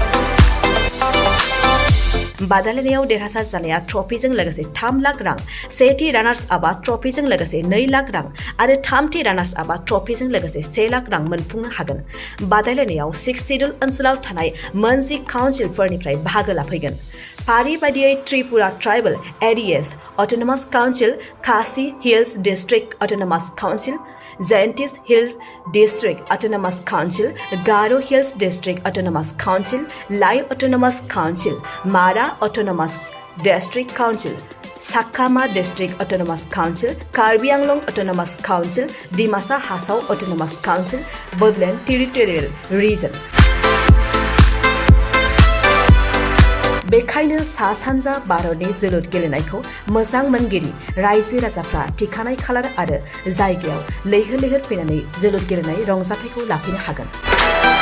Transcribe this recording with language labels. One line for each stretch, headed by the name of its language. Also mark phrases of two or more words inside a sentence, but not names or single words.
Bodo: बादायलायनायाव देरहासार जानाया ट्रफिजों लोगोसे 3 लाख रां सेथि रानार्स आपआ ट्रफिजों लोगोसे 2 लाख रां आरो थामथि रानार्स आपआ ट्रफिजों लोगोसे 1 लाख रां मोनफुंनो हागोन बादायलायनायाव 6 सिडुल ओनसोलाव थानाय मोनजि काउन्सिलफोरनिफ्राय बाहागो लाफैगोन फारि बायदियै त्रिपुरा ट्राइबेल एरियाज अट'नमास काउन्सिल खासि हिल्स डिस्ट्रिक्ट अट'नमास काउन्सिल Zayantis Hill District Autonomous Council, Garo Hills District Autonomous Council, Lai Autonomous Council, Mara Autonomous District Council, Sakama District Autonomous Council, Karbi Anglong Autonomous Council, Dimasa Hasau Autonomous Council, Bodoland Territorial Region. बेखायनो सा सानजा भारतनि जोलुर गेलेनायखौ मोजां मोनगिरि रायजो राजाफ्रा थिखानाय खालार आरो जायगायाव लैहोर लैहोर फैनानै जोलुर गेलेनाय रंजाथायखौ लाफैनो हागोन